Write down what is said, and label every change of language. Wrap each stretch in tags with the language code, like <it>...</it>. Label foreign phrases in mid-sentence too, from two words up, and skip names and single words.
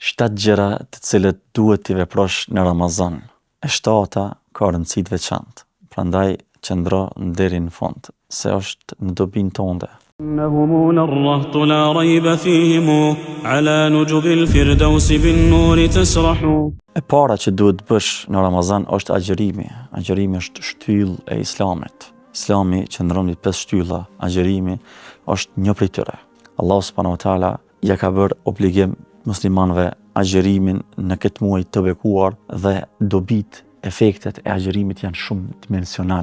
<sq>7 gjëra të cilët duhet t'i veprosh në Ramazan. E 7-ta ka rëndësi të veçantë. Prandaj qëndro deri në fund, se është në dobinë tënde.</sq> <ar>إنهم الرهط لا ريب فيهم على نجب الفردوس بالنور تسرح.</ar> <sq>E para që duhet bësh në Ramazan është agjërimi. Agjërimi është shtyllë e Islamit. Islami qëndron mbi 5 shtylla. Agjërimi është një prej tyre. Allahu</sq> <ar>سبحانه وتعالى</ar> <sq>ja ka bërë obligim muslimanëve agjërimin në këtë muaj të bekuar dhe dobit, efektet e agjërimit janë shumë dimensional.</sq>